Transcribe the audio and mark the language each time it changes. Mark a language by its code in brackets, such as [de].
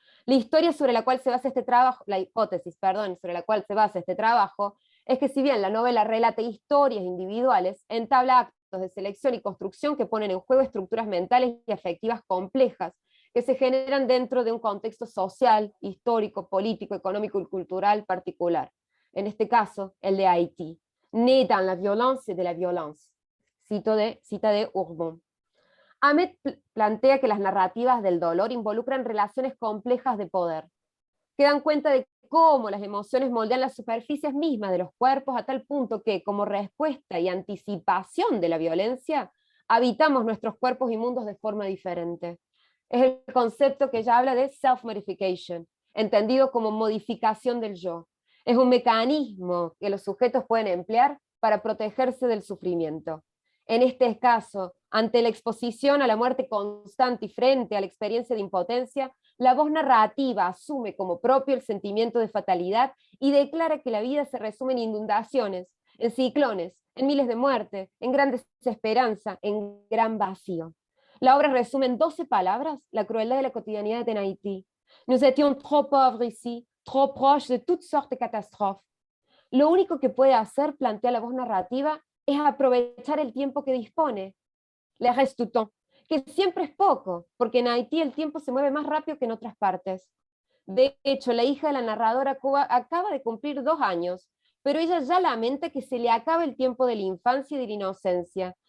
[es] La historia sobre la cual se basa este trabajo, la hipótesis, perdón, sobre la cual se basa este trabajo, es que si bien la novela relata historias individuales, entabla actos de selección y construcción que ponen en juego estructuras mentales y afectivas complejas, que se generan dentro de un contexto social, histórico, político, económico y cultural particular. En este caso, el de Haití. [fr] Né dans la violence de la violence. [es] Cita de Ourbon. Ahmed plantea que las narrativas del dolor involucran relaciones complejas de poder, que dan cuenta de cómo las emociones moldean las superficies mismas de los cuerpos a tal punto que, como respuesta y anticipación de la violencia, habitamos nuestros cuerpos y mundos de forma diferente. Es el concepto que ella habla de self-modification, entendido como modificación del yo. Es un mecanismo que los sujetos pueden emplear para protegerse del sufrimiento. En este caso, ante la exposición a la muerte constante y frente a la experiencia de impotencia, la voz narrativa asume como propio el sentimiento de fatalidad y declara que la vida se resume en inundaciones, en ciclones, en miles de muertes, en gran desesperanza, en gran vacío. La obra resume en 12 palabras la crueldad de la cotidianidad en Haití. [fr] Nous étions trop pauvres ici, trop proches de toutes sortes de catastrophes. [es] Lo único que puede hacer, plantea la voz narrativa, es aprovechar el tiempo que dispone, [fr] le reste du temps, [es] que siempre es poco, porque en Haití el tiempo se mueve más rápido que en otras partes. De hecho, la hija de la narradora acaba de cumplir 2 años, pero ella ya lamenta que se le acaba el tiempo de la infancia y de la inocencia.